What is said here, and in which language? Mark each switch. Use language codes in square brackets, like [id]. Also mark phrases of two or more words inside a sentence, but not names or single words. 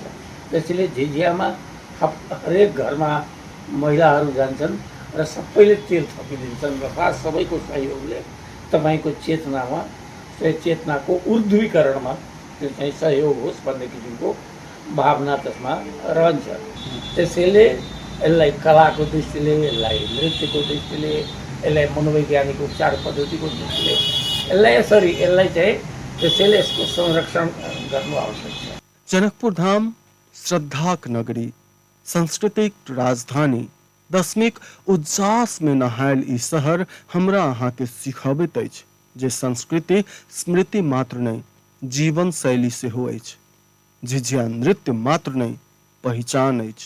[ne] त्यसैले झिझियामा हरेक घरमा महिलाहरू जान्छन् र सबैले तेल थपिदिन्छन् र सबैको सहयोगले तपाईँको चेतनामा, चेतनाको ऊर्ध्वीकरणमा त्यो चाहिँ सहयोग होस् भन्ने किसिमको भावना त्यसमा रहन्छ। त्यसैले यसलाई कलाको दृष्टिले, यसलाई नृत्यको दृष्टिले, यसलाई मनोवैज्ञानिक उपचार पद्धतिको दृष्टिले यसलाई चाहिँ त्यसैले यसको संरक्षण गर्नु आवश्यक छ। [mai] जनकपुर धाम श्रद्धाक नगरी, सांस्कृतिक राजधानी, दशमिक उज्जास में नहायल ई शहर हमरा अहाँ के सिखबैत अछि जे संस्कृति स्मृति मात्र नहीं, जीवन शैली से हो अछि। झिझिया नृत्य मात्र नहीं, पहचान अछि।